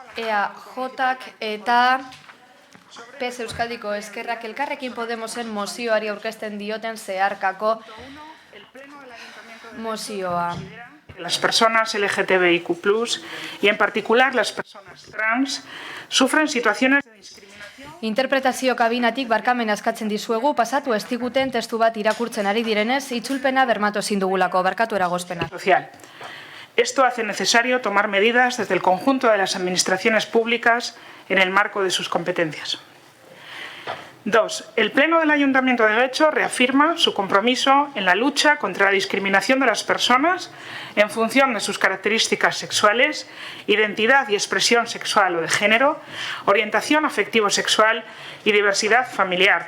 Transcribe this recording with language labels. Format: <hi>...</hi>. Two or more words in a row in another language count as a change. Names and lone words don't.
<eu>EAJak eta PES Euskadiko Eskerrak elkarrekin Podemosen mozioari aurkezten dioten zeharkako mozioa.</eu> <es>Las personas LGTBIQ+, y en particular las personas trans, sufren situaciones de discriminación.</es> <eu>Interpretazio kabinatik barkamena eskatzen dizuegu, pasatu ez diguten testu bat irakurtzen ari direnez, itzulpena bermatu ezin dugulako, barkatu eragozpena.</eu> <es>Social. Esto hace necesario tomar medidas desde el conjunto de las administraciones públicas en el marco de sus competencias. 2. El Pleno del Ayuntamiento de Getxo reafirma su compromiso en la lucha contra la discriminación de las personas en función de sus características sexuales, identidad y expresión sexual o de género, orientación afectivo-sexual y diversidad familiar.</es>